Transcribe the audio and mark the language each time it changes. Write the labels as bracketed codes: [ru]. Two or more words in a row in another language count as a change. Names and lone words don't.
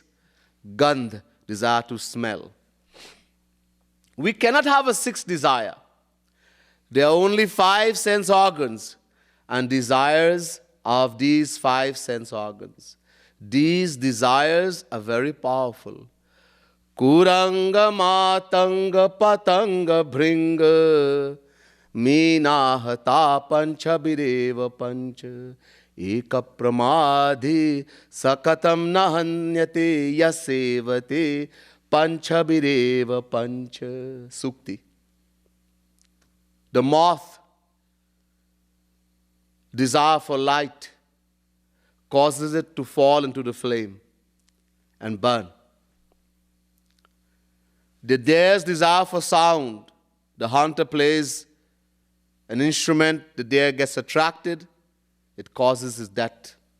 [en] Gandh, desire to smell. We cannot have a 6th desire. There are only 5 sense organs and desires of these 5 sense organs. These desires are very powerful. [sa] Kuranga matanga patanga bhringa meenahata pancha bireva pancha eka pramadhi sakatam nahanyate yasevate pancha bireva pancha. [en] Sukti. The moth, desire for light, causes it to fall into the flame and burn. The deer's desire for sound, the hunter plays an instrument, the deer gets attracted, it causes his death.